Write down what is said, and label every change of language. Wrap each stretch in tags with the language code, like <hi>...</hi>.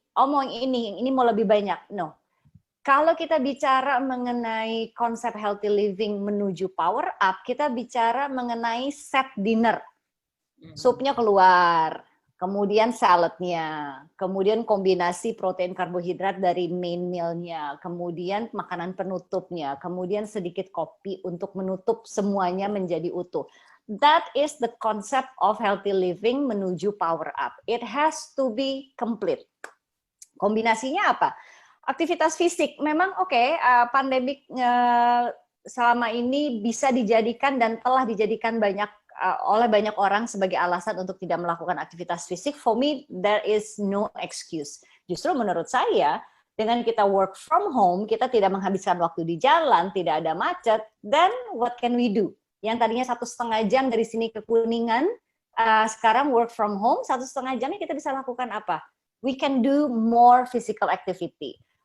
<id>Oh mau ini mau lebih banyak. No. Kalau kita bicara mengenai konsep healthy living menuju power up, kita bicara mengenai set dinner. Supnya keluar, kemudian saladnya, kemudian kombinasi protein karbohidrat dari main meal-nya, kemudian makanan penutupnya, kemudian sedikit kopi untuk menutup semuanya menjadi utuh.</id> <en>That is the concept of healthy living</en> <id>menuju</id> <en>power up. It has to be complete.</en> <id>Kombinasinya apa? Aktivitas fisik. Memang pandemik selama ini bisa dijadikan dan telah dijadikan oleh banyak orang sebagai alasan untuk tidak melakukan aktivitas fisik.</id> <en>For me, there is no excuse.</en> <id>Justru menurut saya, dengan kita</id> <en>work from home,</en> <id>kita tidak menghabiskan waktu di jalan, tidak ada macet,</id> <en>then what can we do?</en> <id>Yang tadinya 1,5 jam dari sini ke Kuningan, sekarang</id> <en>work from home,</en> <id>1,5 jamnya kita bisa lakukan apa?</id> <en>We can do more physical activity.</en>